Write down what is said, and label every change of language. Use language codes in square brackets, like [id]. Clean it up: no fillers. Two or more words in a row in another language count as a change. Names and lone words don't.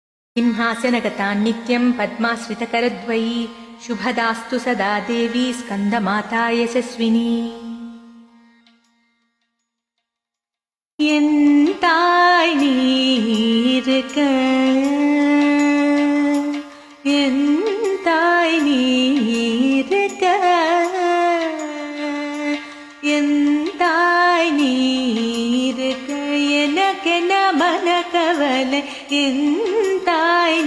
[sa] सिंहासनगता नित्यं पद्मास्वितकरद्वयी शुभदास्तु सदा देवी स्कन्दमाता यशस्विनी [ta] என் தாய் நீ இருக்க [sa] என் தாய் நீ இருக்க [ta] என் தாய் நீ இருக்க எனக்கென மனக்கவலை என் தாய்